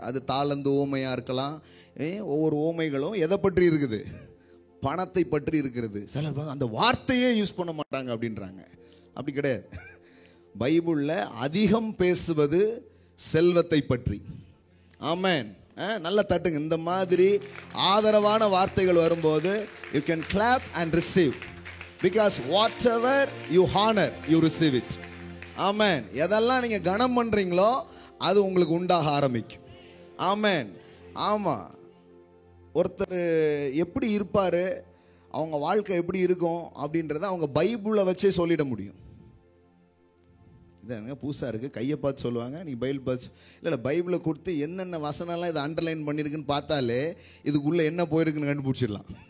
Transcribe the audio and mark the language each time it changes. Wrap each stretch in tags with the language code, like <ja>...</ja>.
<ta>அது தாளந்து ஓமையாக இருக்கலாம். ஒவ்வொரு ஓமைகளும் எதை பற்றி இருக்குது? பணத்தை பற்றி இருக்கிறது. சிலர் அந்த வார்த்தையே யூஸ் பண்ண மாட்டாங்க அப்படின்றாங்க. அப்படி கிடையாது. பைபிளில் அதிகம் பேசுவது செல்வத்தை பற்றி. ஆமென். நல்ல தட்டுங்க. இந்த மாதிரி ஆதரவான வார்த்தைகள் வரும்போது</ta> <en>you can clap and receive, because whatever you honor you receive it.</en> <ta>ஆமென். எதெல்லாம் நீங்க கனம் பண்றீங்களோ அது உங்களுக்கு உண்டாக ஆரம்பிக்கும். ஆமென். ஆமா, ஒருத்தர் எப்படி இருப்பார், அவங்க வாழ்க்கை எப்படி இருக்கும் அப்படின்றத அவங்க பைபிளை வச்சே சொல்லிட முடியும். இதாங்க புதுசாக இருக்குது, கையை பார்த்து சொல்லுவாங்க, நீங்கள் பைபிள் பார்த்து இல்லை பைபிளை கொடுத்து என்னென்ன வசனம்லாம் இதை அண்டர்லைன் பண்ணியிருக்குன்னு பார்த்தாலே இதுக்குள்ளே என்ன போயிருக்குன்னு கண்டுபிடிச்சிடலாம்.</ta>